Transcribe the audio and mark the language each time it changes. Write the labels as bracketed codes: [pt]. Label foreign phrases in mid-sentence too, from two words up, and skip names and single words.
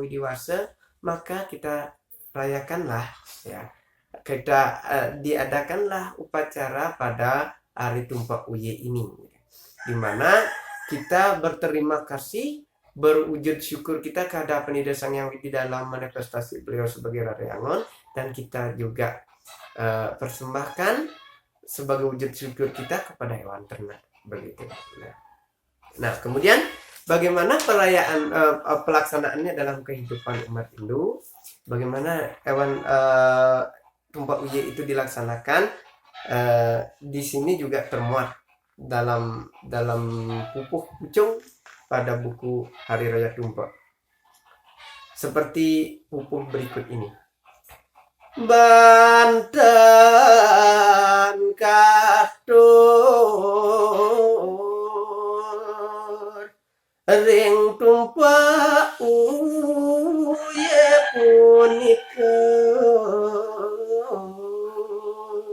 [id] Widi Wase, maka kita rayakanlah, ya, kita diadakanlah upacara pada Hari Tumpak Uye ini, di mana kita berterima kasih, berwujud syukur kita kehadapan Ida Sang Hyang Widi dalam manifestasi beliau sebagai Rari Angon, dan kita juga persembahkan sebagai wujud syukur kita kepada hewan ternak, begitu. Nah, kemudian bagaimana perayaan pelaksanaannya dalam kehidupan umat Hindu? Bagaimana hewan Tumpak Uye itu dilaksanakan? Di sini juga termuat dalam pupuh pucung pada buku Hari Raya Tumpak. Seperti pupuh berikut ini. [ban] Banten katur ring Tumpak Uye punika